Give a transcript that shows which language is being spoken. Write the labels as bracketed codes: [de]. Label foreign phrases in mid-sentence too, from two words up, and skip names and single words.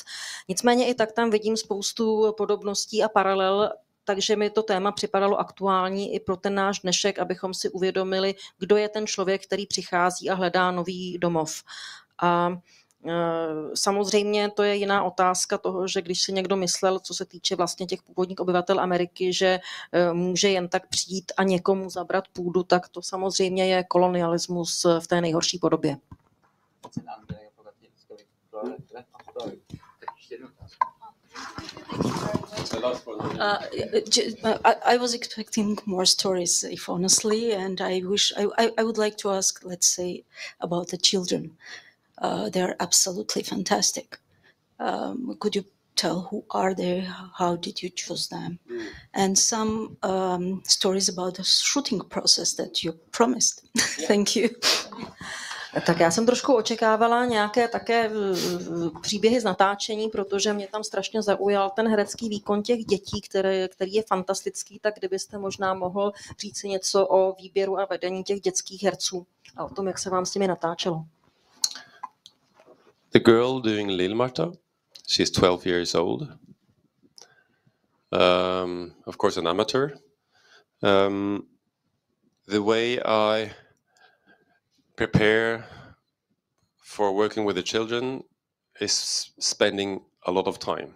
[cs] Nicméně i tak tam vidím spoustu podobností a paralel, takže mi to téma připadalo aktuální i pro ten náš dnešek, abychom si uvědomili, kdo je ten člověk, který přichází a hledá nový domov. A samozřejmě to je jiná otázka toho, že když si někdo myslel, co se týče vlastně těch původních obyvatel Ameriky, že může jen tak přijít a někomu zabrat půdu, tak to samozřejmě je kolonialismus v té nejhorší podobě. [en] I was expecting more stories, if honestly, and I would like to ask, let's say, about the children. They're absolutely fantastic. Could you tell who are they? How did you choose them? And some stories about the shooting process that you promised. Thank you. [cs] Tak já jsem trošku očekávala nějaké také příběhy z natáčení, protože mě tam strašně zaujal ten herecký výkon těch dětí, který je fantastický, tak kdybyste možná mohl říct si něco o výběru a vedení těch dětských herců a o tom, jak se vám s nimi natáčelo. [en] The girl doing Lil Marta, she's 12 years old. Of course, an amateur. The way I prepare for working with the children is spending a lot of time.